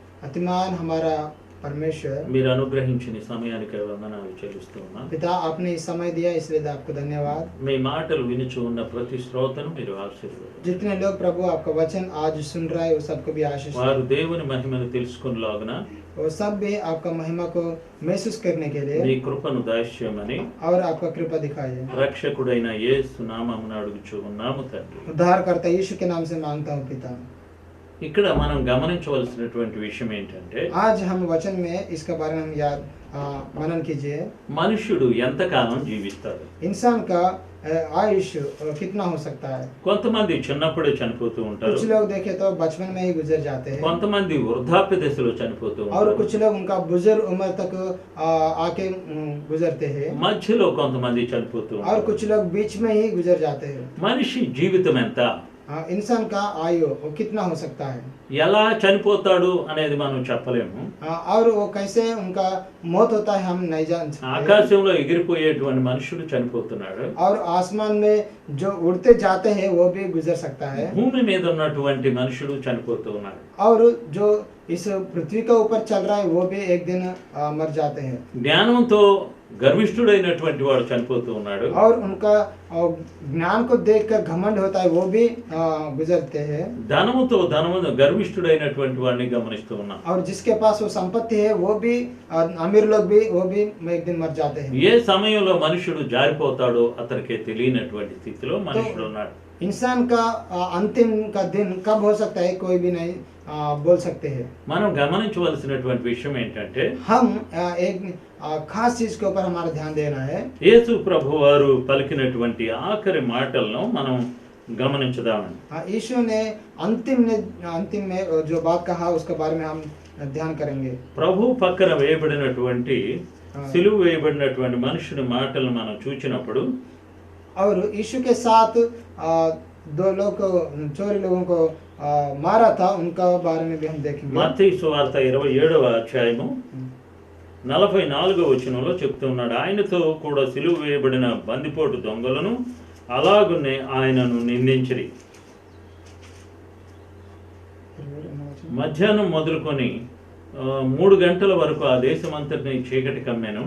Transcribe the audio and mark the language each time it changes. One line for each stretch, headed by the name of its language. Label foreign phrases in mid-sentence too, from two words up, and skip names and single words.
Hindi: शक्तिमान हमारा परमेश्वर,
Telugu: మీరు అనుగ్రహించిన ఈ సమయానికి వందనాలు చెల్లిస్తూ ఉన్నాను.
Hindi: पिता आपने इस समय दिया इसलिए आपको धन्यवाद।
Telugu: మీ మాటలు వినుచు ఉన్న ప్రతి శ్రోతను మీరు ఆశీర్వదించండి.
Hindi: जितने लोग प्रभु आपका वचन आज सुन रहा है वो सबको भी आशीष
Telugu: వారు దేవుని మహిమను తెలుసుకునేలాగున
Hindi: वो सब भी आपका महिमा को महसूस करने के लिए
Telugu: నీ కృపను దాస్యమని
Hindi: और आपका कृपा दिखाइए।
Telugu: రక్షకుడైన యేసు నామమున అడుగుచూ ఉన్నాము తండ్రి.
Hindi: उद्धारकर्ता यीशु के नाम से मांगता हूँ पिता।
Telugu: ఇక్కడ మనం గమనించవలసినటువంటి విషయం ఏంటంటే
Hindi: आज हम वचन में इसके बारे में हम याद मनन कीजिए।
Telugu: మనుష్యుడు ఎంతకాలం జీవిస్తాడు?
Hindi: इंसान का आयुष्य कितना हो सकता है?
Telugu: కొంతమంది చిన్నప్పుడే చనిపోతూ ఉంటారు,
Hindi: कुछ लोग देखे तो बचपन में ही गुजर जाते हैं
Telugu: కొంతమంది వృద్ధాప్య దశలో చనిపోతూ
Hindi: और
Telugu: ఉంటారు,
Hindi: कुछ लोग उनका बुजुर्ग उम्र तक आके गुजरते हैं
Telugu: మధ్యలో కొంతమంది చనిపోతూ
Hindi: और
Telugu: ఉంటారు.
Hindi: कुछ लोग बीच में ही गुजर जाते हैं।
Telugu: మనిషి జీవితం ఎంత,
Hindi: इंसान का आयु वो कितना हो सकता है
Telugu: ఎలా చనిపోతాడు అనేది మనం చెప్పలేము.
Hindi: और वो कैसे उनका मौत होता है हम नहीं जान सकते।
Telugu: ఆకాశంలో ఎగిరిపోయేటువంటి మనుషుడు చనిపోతున్నాడు,
Hindi: और आसमान में जो उड़ते जाते हैं वो भी गुजर सकता है
Telugu: భూమి మీద ఉన్నటువంటి మనుషుడు చనిపోతూ ఉన్నాడు.
Hindi: और जो इस पृथ्वी के ऊपर चल रहा है वो भी एक दिन मर जाते हैं
Telugu: జ్ఞానంతో గర్విష్ఠుడైనటువంటి వాడు చనిపోతూ ఉన్నాడు,
Hindi: और उनका ज्ञान को देखकर घमंड होता है वो भी गुजरते हैं।
Telugu: ధనముతో గర్విష్ఠుడైనటువంటి వాడిని గమనిస్తూ ఉన్నాం.
Hindi: और जिसके पास वो संपत्ति है वो भी अमीर लोग भी वो भी एक दिन मर जाते हैं।
Telugu: ఏ సమయంలో మనుషుడు జారిపోతాడో అతనికి తెలియనటువంటి స్థితిలో మనుషుడు ఉన్నాడు.
Hindi: इंसान का अंतिम का दिन कब हो सकता है कोई भी नहीं बोल सकते हैं।
Telugu: మనం గమనించవలసినటువంటి విషయం ఏంటంటే
Hindi: हम एक खास चीज के ऊपर हमारा ध्यान देना है।
Telugu: యేసు ప్రభువారు పలికినటువంటి ఆఖరి మాటలను మనం గమనించుదామండి.
Hindi: यीशु ने अंतिम में जो बात कहा उसके बारे में हम ध्यान करेंगे।
Telugu: ప్రభు పక్కన వేయబడినటువంటి సిలువ వేయబడినటువంటి మనుషుని మాటలను మనం చూచినప్పుడు
Hindi: और यीशु के साथ दो लोग चोरी लोगों को मारा था उनका बारे में भी हम देखेंगे।
Telugu: మత్తయి సువార్త 27వ అధ్యాయము 44వ వచనంలో చెప్తున్నాడు, ఆయనతో కూడా సిలువ వేయబడిన బందిపోటు దొంగలను అలాగునే ఆయనను నిందించిరి. మధ్యాహ్నం మొదలుకొని 3 గంటల వరకు ఆ దేశమంతటిని చీకటి కమ్మెను.